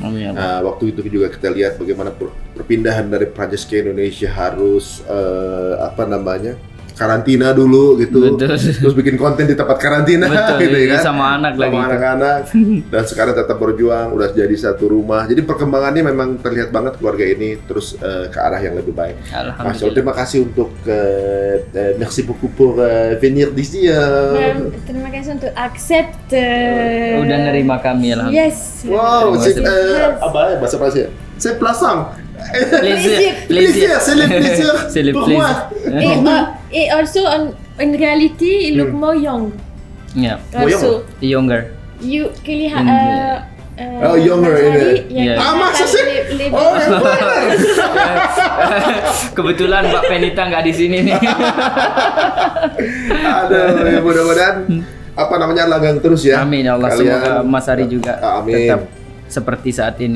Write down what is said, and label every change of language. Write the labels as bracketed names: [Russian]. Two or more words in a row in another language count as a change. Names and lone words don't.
[Indonesian] Nah, waktu itu juga kita lihat bagaimana perpindahan dari Prancis ke Indonesia harus karantina dulu gitu. Betul. Terus bikin konten di tempat karantina. Betul, gitu ya kan. sama anak lagi. Sama anak-anak. Dan sekarang tetap berjuang, udah jadi satu rumah. Jadi perkembangannya memang terlihat banget keluarga ini terus ke arah yang lebih baik. Alhamdulillah. Terima kasih untuk [French] merci beaucoup pour venir d'ici. [Indonesian] Terima kasih untuk accept. Udah nerima kami, alhamdulillah. Yes. Wow, apa ya bahasa Prancis? [French] C'est plaisant. Plaisir. C'est le plaisir. C'est le pour plaisir. moi. [English] Et also in reality, you look more young. Yeah. Also, Younger. [Indonesian] you kelihatan. Younger ini. [English] Yeah. [Indonesian] Masa sih? Oh, yang benar. Kebetulan Mbak Penita nggak di sini nih. Aduh, mudah-mudahan apa namanya langgang terus ya. Amin ya Allah. Semoga Mas Ari juga tetap seperti saat ini.